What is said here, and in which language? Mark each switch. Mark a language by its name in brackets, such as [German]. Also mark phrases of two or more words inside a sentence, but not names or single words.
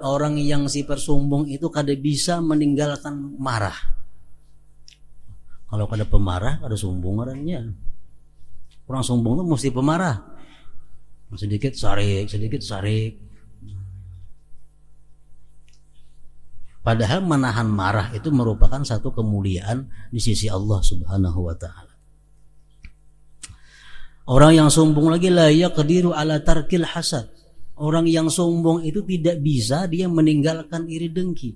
[Banjar] Orang yang sifat sombong itu kada bisa meninggalkan marah. Kalau kada pemarah, kada sombong orangnya. Orang sombong itu mesti pemarah. Sedikit sarik, sedikit sarik. [Indonesian] Padahal menahan marah itu merupakan satu kemuliaan di sisi Allah [Arabic] سبحانه وتعالى. [Indonesian] Orang yang sombong lagi [Arabic] لا يقدر على ترك الحسد. [Indonesian] Orang yang sombong itu tidak bisa dia meninggalkan iri dengki.